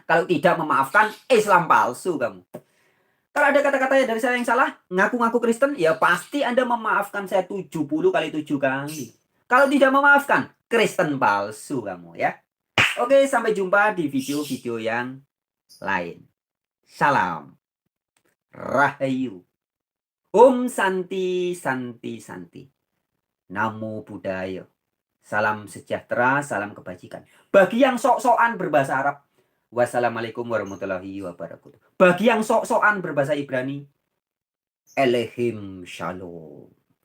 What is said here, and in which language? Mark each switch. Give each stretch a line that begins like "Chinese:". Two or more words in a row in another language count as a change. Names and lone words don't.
Indonesian: Kalau tidak memaafkan, Islam palsu kamu. Kalau ada kata-kata dari saya yang salah, ngaku-ngaku Kristen, ya pasti Anda memaafkan saya 70 kali 7 kali. Kalau tidak memaafkan, Kristen palsu kamu ya. Oke, sampai jumpa di video-video yang lain. Salam. Rahayu.
Sanskrit: Om Santi Santi Santi.
Pali: Namo Buddhaya.
Indonesian: Salam sejahtera, salam kebajikan. Bagi yang sok-sokan berbahasa Arab,
Arabic: والسلام عليكم ورحمة الله وبركاته.
Indonesian: Bagi yang sok-sokan berbahasa Ibrani,
Hebrew: אלוהים שלום.